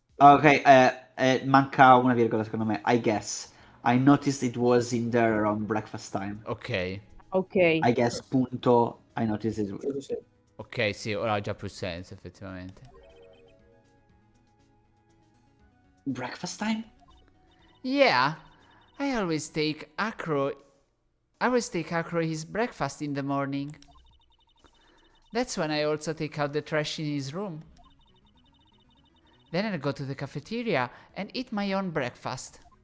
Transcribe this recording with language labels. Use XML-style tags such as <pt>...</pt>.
<it>Ok, manca una virgola secondo me.</it> <en>I guess. I noticed it was in there around breakfast time. Ok. ok. I guess, punto. I noticed it.</en> <it>Ok, sì, ora ha già più senso, effettivamente.</it> <en>Breakfast time? Yeah, I always take Acro his breakfast in the morning. That's when I also take out the trash in his room. Then I go to the cafeteria and eat my own breakfast.</en>